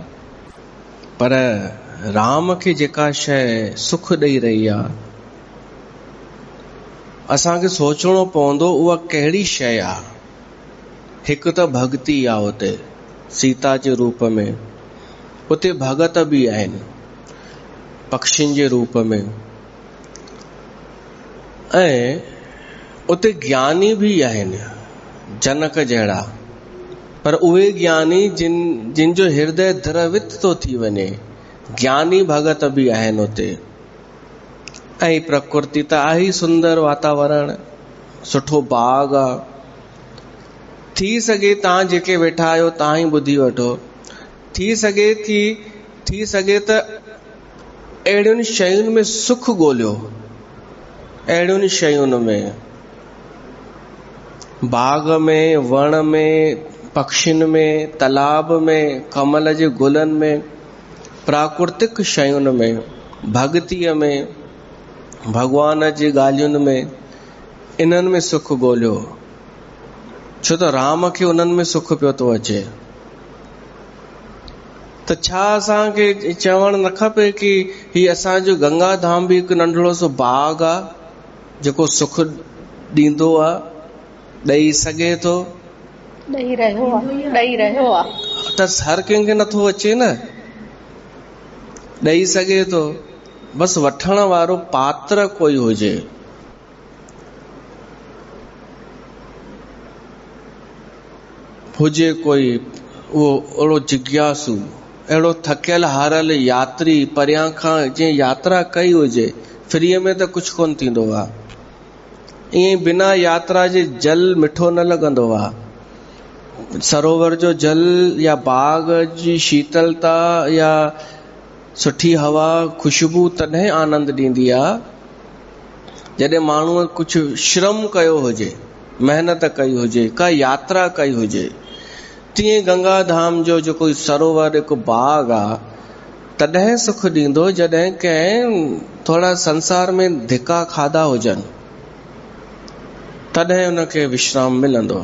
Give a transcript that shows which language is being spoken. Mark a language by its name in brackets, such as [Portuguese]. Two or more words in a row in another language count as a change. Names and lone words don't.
[Sindhi] पर राम खे जेका शइ सुख ॾेई रही आहे, असांखे सोचणो पवंदो उहा कहिड़ी शइ आहे। हिकु त भक्ति आहे, उते सीता जे रूप में, उते भगत बि आहिनि पक्षियुनि जे रूप में, ऐं उते ज्ञानी बि आहिनि जनक जहिड़ा। पर उहे ज्ञानी जिन जो हृदय द्रवित थो थी वञे, ज्ञानी भगत बि आहिनि उते। ऐं प्रकृति त आहे ई सुंदर वातावरण, सुठो बाग आहे। थी सघे तव्हां जेके वेठा आहियो तव्हां ई ॿुधी वठो, थी सघे त अहिड़ियुनि शयुनि में सुख ॻोल्हियो अहिड़ियुनि शयुनि में, बाग में, वण में, पक्षियुनि में, तालाब में, कमल जे गुलनि में, प्राकृतिक शयुनि में, भक्तीअ में, भगवान जी ॻाल्हियुनि में, इन्हनि में सुख ॻोल्हियो। छो त राम खे उन्हनि में सुख पियो थो अचे। त छा असांखे चवण न खपे कि हीउ असांजो गंगा धाम भी हिकु नंढड़ो सो बाग आहे जेको सुख ॾींदो आहे, ॾेई सघे थो, ॾेई रहियो आहे। त हर कंहिंखे नथो अचे न, ॾेई सघे थो, बसि वठण वारो पात्र कोई हुजे। हुजे कोई उहो अहिड़ो जिज्ञासु, अहिड़ो थकियल हारल यात्री, परियां खां जीअं यात्रा कई हुजे, फ्रीअ में त कुझु कोन थींदो आहे। ईअं बिना यात्रा जे जल मिठो न लॻंदो आहे। सरोवर जो जल या बाग जी शीतलता या सुठी हवा, खुशबू तॾहिं आनंद ॾींदी आहे जॾहिं माण्हूअ कुझु श्रम कयो हुजे, महिनत कई हुजे, का यात्रा कई हुजे। तीअं गंगा धाम जो जेको सरोवर हिकु बाग आहे, तॾहिं सुख ॾींदो जॾहिं कंहिं थोरा संसार में धिका खाधा हुजनि, तॾहिं उनखे विश्राम मिलंदो।